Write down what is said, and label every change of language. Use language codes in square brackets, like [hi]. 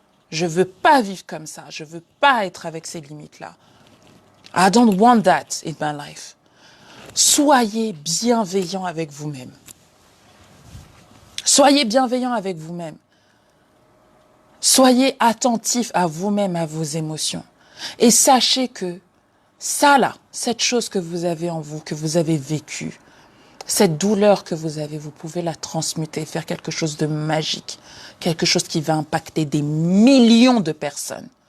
[fr] Je veux pas vivre comme ça, je veux pas être avec ces limites-là. [en] I don't want that in my life. [fr] Soyez bienveillant avec vous-même. Soyez bienveillant avec vous-même. Soyez attentif à vous-même, à vos émotions. Et sachez que ça là, cette chose que vous avez en vous, que vous avez vécue, cette douleur que vous avez, vous pouvez la transmuter, faire quelque chose de magique, quelque chose qui va impacter des millions de personnes.